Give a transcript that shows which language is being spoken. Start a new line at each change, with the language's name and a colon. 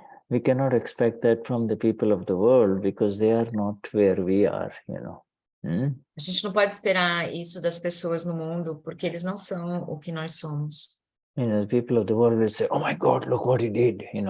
English: We cannot expect that from the people of the world because they are not where we are,
Portuguese: A gente não pode esperar isso das pessoas no mundo porque eles não são o que nós somos.
English: The people of the world will say, "Oh my God, look what he did,"